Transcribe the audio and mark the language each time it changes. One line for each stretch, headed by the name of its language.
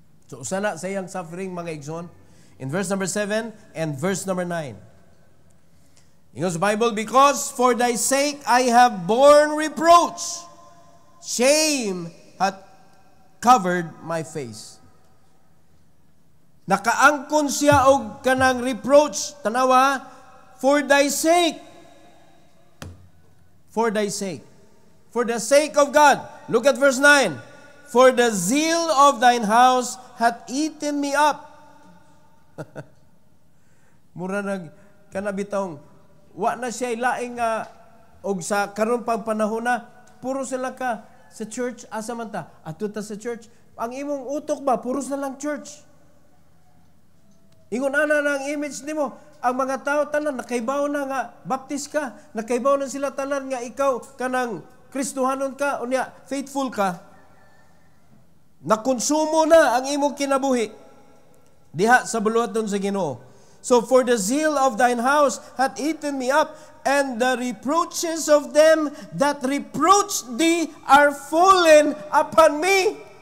Cebuano: So sana sa iyang suffering mga igsoon.
English: In verse number 7 and verse number 9.
Cebuano: Ingon sa Bible,
English: because for thy sake I have borne reproach, shame hath covered my face.
Cebuano: Nakaangkon siya og kanang reproach, tanawa,
English: for thy sake. For thy sake. For the sake of God. Look at verse 9. For the zeal of thine house hath eaten me up.
Cebuano: Mura nag kanabitong wa na siya laing og sa karon pang panahon na puro sila ka sa church asa man ta atuta sa church. Ang imong utok ba puros na lang church. Ingon ana na ang image nimo, ang mga tao tanan nakaibaw na nga baptist ka, nakaibaw na sila tanan nga ikaw kanang Kristohanon ka unya faithful ka. Nakonsumo na ang imong kinabuhi diha sa buluhaton sa Ginoo.
English: So for the zeal of thine house hath eaten me up, and the reproaches of them that reproach thee are fallen upon me.